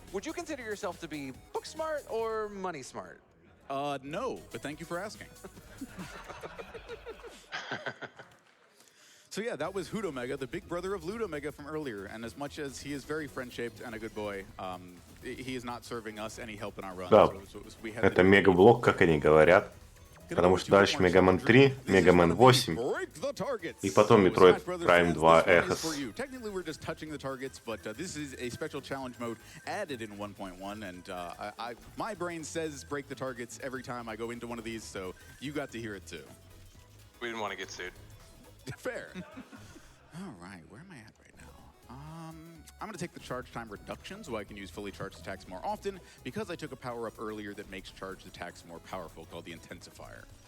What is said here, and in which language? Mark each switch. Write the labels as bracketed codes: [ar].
[en] Would you consider yourself to be book smart or money smart? No, but thank you for asking. So yeah, that was Hudomega, the big brother of Ludomega from earlier. And as much as he is very friend-shaped and a good boy, he is not serving us any help in our run. [ru] Да, [en] So we had [ru] это мегаблок, как они говорят. Потому что дальше Мегамен 3, Мегамен 8, и потом Metroid Prime 2 Echoes. [en] Technically, we're just touching the targets, but this is a special challenge mode added in 1.1, and my brain says break the targets every time I go into one of these, so you got to hear it too. We didn't want to get sued. Fair. All right, where am I at right now? I'm going to take the charge time reduction so I can use fully charged attacks more often because I took a power-up earlier that makes charged attacks more powerful called the Intensifier.